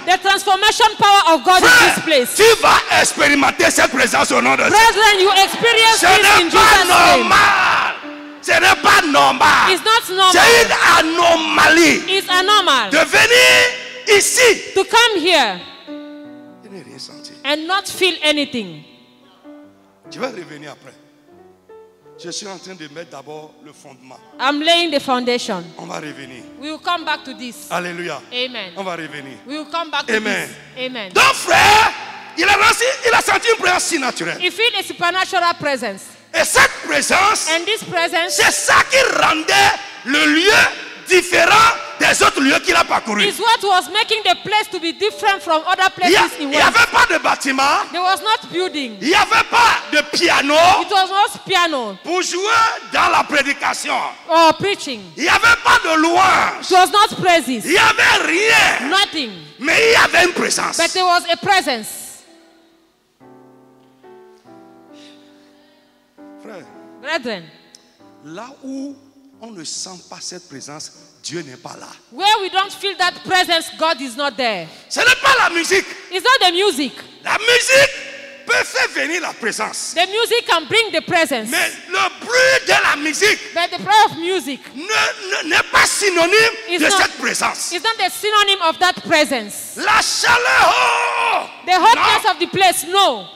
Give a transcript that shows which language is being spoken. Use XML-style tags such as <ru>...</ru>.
<en>The transformation power of God in this place.</en> <fr>Tu vas expérimenter cette présence au nom de Jésus.</fr> <en>Brethren, you experience this in Jesus' name.</en> <fr>Ce n'est pas normal.</fr> <en>It's not normal.</en> <fr>C'est une anomalie.</fr> <en>It's anormal.</en> <fr>De venir ici.</fr> <en>To come here.</en> <fr>Je n'ai rien senti.</fr> <en>And not feel anything.</en> <fr>Je vais revenir après. Je suis en train de mettre d'abord le fondement.</fr> <en>I'm laying the foundation.</en> <fr>On va revenir.</fr> <en>We will come back to this.</en> <fr>Alléluia.</fr> <en>Amen.</en> <fr>On va revenir.</fr> <en>We will come back to</en> <fr>Amen.</fr> <en>this. Amen.</en> <fr>Donc frère, il a senti une présence si naturelle.</fr> <en>He feel a supernatural presence.</en> <fr>Et cette présence,</fr> <en>and this presence,</en> <fr>c'est ça qui rendait le lieu différent des autres lieux qu'il a parcourus.</fr> <en>Is what was making the place to be different from other places</en> <fr>Il n'y avait pas de bâtiment.</fr> <en>There was not building.</en> <fr>Il n'y avait pas de piano.</fr> <en>It was not piano.</en> <fr>Pour jouer dans la prédication.</fr> <en>Or preaching.</en> <fr>Il n'y avait pas de louange.</fr> <en>It was not praises.</en> <fr>Il n'y avait rien.</fr> <en>Nothing.</en> <fr>Mais il y avait une présence.</fr> <en>But there was a presence.</en> <fr>Frère.</fr> <en>Brethren.</en> <fr>Là où on ne sent pas cette présence, Dieu n'est pas là.</fr> <en>Where we don't feel that presence, God is not there.</en> <fr>Ce n'est pas la musique.</fr> <en>It's not the music.</en> <fr>La musique peut faire venir la présence.</fr> <en>The music can bring the presence.</en> <fr>Mais le bruit de la musique</fr> <en>but the prayer of music</en> <fr>n'est pas synonyme de cette présence.</fr> <en>It's not the synonym of that presence.</en> <fr>La chaleur, oh,</fr> <en>the hotness of the place, no.</en>